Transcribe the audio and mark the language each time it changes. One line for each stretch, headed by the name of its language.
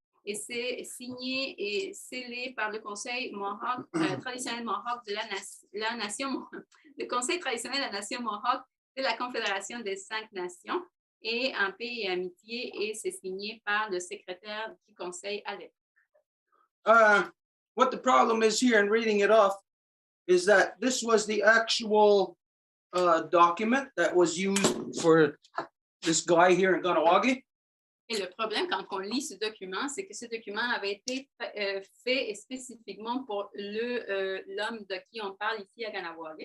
French: Et c'est signé et scellé par le conseil Mohawk, traditionnel Mohawk de la nation, le conseil traditionnel de la nation Mohawk de la Confédération des 5 nations, et en paix et amitié, et c'est signé par le secrétaire du conseil à l'époque.
English: What the problem is here in reading it off is that this was the actual document that was used for this guy here in Kahnawà.
French: Et le problème, quand on lit ce document, c'est que ce document avait été fait spécifiquement pour l'homme de qui on parle ici à Kahnawà.